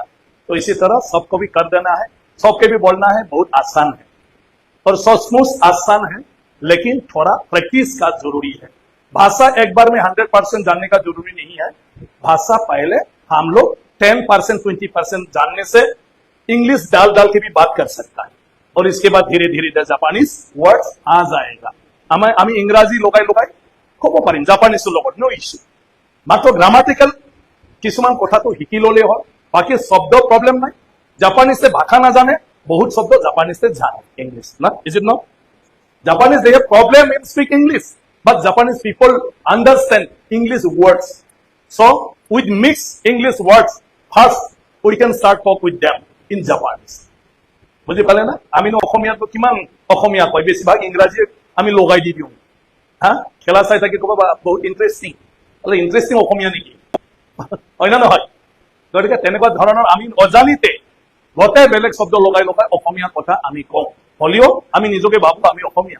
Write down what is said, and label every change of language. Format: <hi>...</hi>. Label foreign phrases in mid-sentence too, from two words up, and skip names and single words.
<hi>तो इसी तरह सबको भी कर देना है, सबके भी बोलना है, बहुत आसान है और सचमुच आसान है, लेकिन थोड़ा प्रैक्टिस का जरूरी है। भाषा एक बार में 100% जानने का जरूरी नहीं है। भाषा पहले हम लोग 10% 20% जानने से इंग्लिश डाल के भी बात कर सकता है, और इसके बाद धीरे धीरे जापानीज वर्ड्स आ जाएगा।</hi> <as>আমি ইংৰাজী লগাই ক'ব পাৰিম, জাপানীজৰ লগত</as> <en>no issue.</en> <as>মাত্ৰ গ্ৰামাটিকেল কিছুমান কথাটো শিকি ললে হয়, বাকি শব্দ প্ৰব্লেম নাই। জাপানীজে ভাষা নাজানে, বহুত শব্দ জাপানীজে জানে ইংলিশ না,</as> <en>is it not? Japanese they have problem in speak English, but Japanese people understand English words. So with mixed English words, first we can start talk with them in Japanese.</en> <as>বুঝি পালে না? আমি অসমীয়াটো কিমান অসমীয়া কয়, বেছিভাগ ইংৰাজী আমি লগাই দি দিওঁ। হা, খেলা চাই থাকি ক'ব বহুত ইন্টাৰেষ্টিং, আরে ইন্টাৰেষ্টিং অসমীয়া নেকি? হয় না নহয়? গতিকে তেনেকুৱা ধৰণৰ আমি অজানিতে গোটেই বেলেগ শব্দ লগাই অসমীয়া কথা আমি কওঁ, হলেও আমি নিজকে ভাবো আমি অসমীয়া।</as>